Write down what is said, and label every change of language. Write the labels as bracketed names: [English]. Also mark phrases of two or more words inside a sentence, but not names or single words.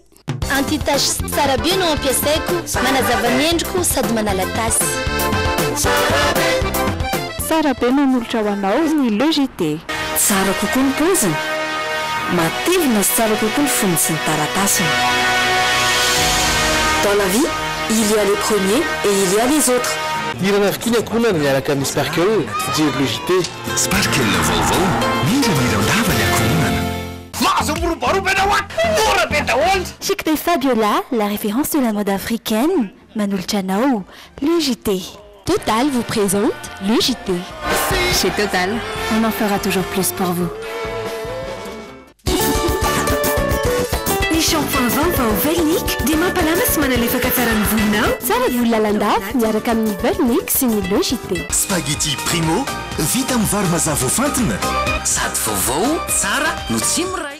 [Malagasy] Anti-tache tsara be no ampiasaiko, manazava ny endriko sady manala tasy. Tsara be manolotra ho anao ny logité. Tsara kokoa ny poziny, matevina sy tsara kokoa ny fonony sy ny taratasiny. [French] Dans la vie, il y a les premiers et il y a les autres. [Malagasy] Irana avokoa ny ankohonana miaraka amin'ny Sparkle, fijery logité. Sparkle vaovao, mira-mirandava ny ankohonana. [French] Chic de Fabiola, la référence de la mode africaine. Manolo Chanao, le JT. Total vous présente le JT. Chez Total, on en fera toujours plus pour vous. [Malagasy] Ny shampoing vaovao Velnic dia mampalama sy manalefaka tsara ny volonao. Tsara volo lalandava miaraka amin'ny Velnic sy ny [French] le JT. [Malagasy] Spaghetti Primo, vita amin'ny vary mazava voafantina. Sady vaovao, tsara no tsy miray.